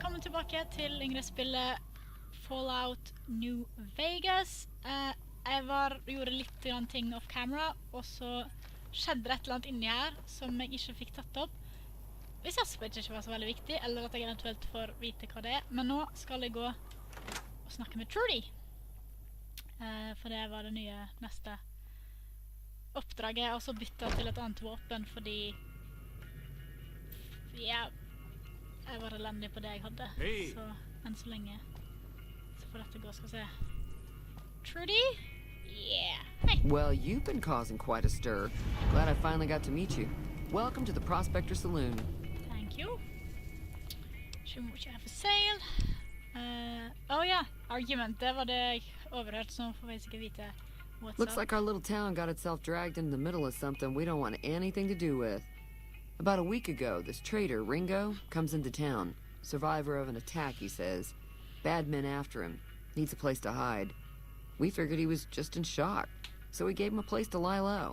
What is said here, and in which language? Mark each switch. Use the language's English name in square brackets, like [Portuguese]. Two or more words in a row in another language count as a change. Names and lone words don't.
[Norwegian] tilbake til Ingrid spiller Fallout New Vegas. Jeg gjorde litt grann ting [English] off camera, [Norwegian] og så skjedde det et eller annet inni her som jeg ikke fikk tatt opp. Hvis jeg spør ikke var så veldig viktig, eller at jeg eventuelt får vite hva det er. Men nå skal jeg gå og snakke med Trudy. For det var det nye neste oppdraget. Jeg har også byttet til et annet våpen, fordi jeg var elendig på det jeg hadde. Hey. Så enn så lenge så får dette gå, skal vi se. [English] Trudy? Yeah. Hey. Well, you've been causing quite a stir. Glad I finally got to meet you. Welcome to the Prospector Saloon. Thank you. Show me what you have for sale. Oh yeah, argument. [Norwegian] Det var det jeg overhørte, så får jeg sikkert vite what's [English] Looks up. like our little town got itself dragged into the middle of something we don't want anything to do with. About a week ago, this trader, Ringo, comes into town. Survivor of an attack, he says. Bad men after him. Needs a place to hide. We figured he was just in shock, so we gave him a place to lie low.